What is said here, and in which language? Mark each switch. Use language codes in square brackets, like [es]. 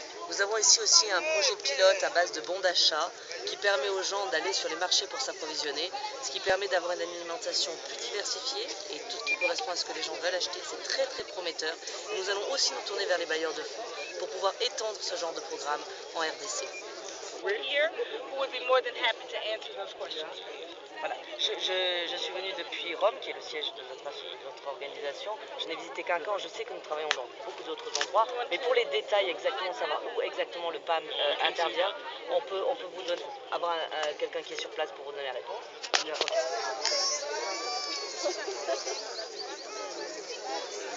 [fr] Nous avons ici aussi un projet pilote à base de bons d'achat qui permet aux gens d'aller sur les marchés pour s'approvisionner, ce qui permet d'avoir une alimentation plus diversifiée et tout ce qui correspond à ce que les gens veulent acheter. C'est très très prometteur. Nous allons aussi nous tourner vers les bailleurs de fonds pour pouvoir étendre ce genre de programme en RDC. [en] We're here, who would be more than happy to answer those questions for you. [fr] Voilà. Je suis venu depuis Rome, qui est le siège de notre organisation. Je n'ai visité qu'un camp, je sais que nous travaillons dans beaucoup d'autres endroits, mais pour les détails exactement, savoir où exactement le PAM intervient, on peut vous donner, avoir quelqu'un qui est sur place pour vous donner la réponse.